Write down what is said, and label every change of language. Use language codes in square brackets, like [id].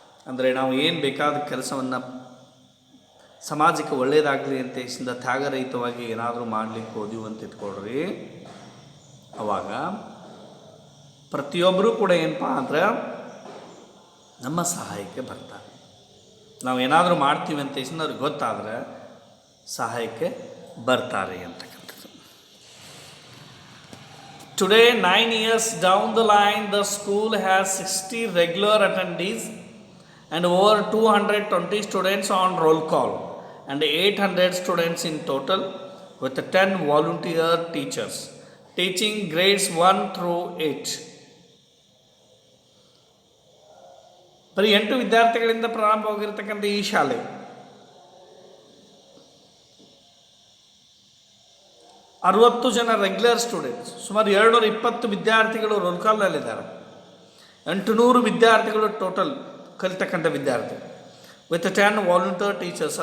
[kn] ಅಂದರೆ ನಾವು ಏನು ಬೇಕಾದ ಕೆಲಸವನ್ನು ಸಮಾಜಕ್ಕೆ ಒಳ್ಳೆಯದಾಗಲಿ ಅಂತ ಇಷ್ಟಿಂದ ತ್ಯಾಗರಹಿತವಾಗಿ ಏನಾದರೂ ಮಾಡಲಿಕ್ಕೆ ಹೋದೀವಿ ಅಂತ ಇಟ್ಕೊಳ್ರಿ, ಅವಾಗ ಪ್ರತಿಯೊಬ್ಬರೂ ಕೂಡ ಏನಪ್ಪ ಅಂದ್ರೆ ನಮ್ಮ ಸಹಾಯಕ್ಕೆ ಬರ್ತಾರೆ. ನಾವು ಏನಾದರೂ ಮಾಡ್ತೀವಿ ಅಂತ ಇಷ್ಟಿಂದ ಅವ್ರಿಗೆ ಗೊತ್ತಾದರೆ ಸಹಾಯಕ್ಕೆ ಬರ್ತಾರೆ ಅಂತಕ್ಕಂಥದ್ದು. [en] Today 9 years down the line, the school has 60 regular attendees and over 220 students on roll call and 800 students in total, with 10 volunteer teachers teaching grades 1 through 8. [kn] ಬರೀ 8 ವಿದ್ಯಾರ್ಥಿಗಳಿಂದ ಪ್ರಾರಂಭವಾಗಿರ್ತಕ್ಕಂಥ ಈ ಶಾಲೆ 60 ಜನ ರೆಗ್ಯುಲರ್ ಸ್ಟೂಡೆಂಟ್ಸ್, ಸುಮಾರು 220 ವಿದ್ಯಾರ್ಥಿಗಳು ರೋಲ್ ಕಾಲ್ನಲ್ಲಿದ್ದಾರೆ, 800 ವಿದ್ಯಾರ್ಥಿಗಳು ಟೋಟಲ್ ಕಲಿತಕ್ಕಂಥ ವಿದ್ಯಾರ್ಥಿ, ವಿತ್ 10 ವಾಲಂಟಿಯರ್ ಟೀಚರ್ಸ್.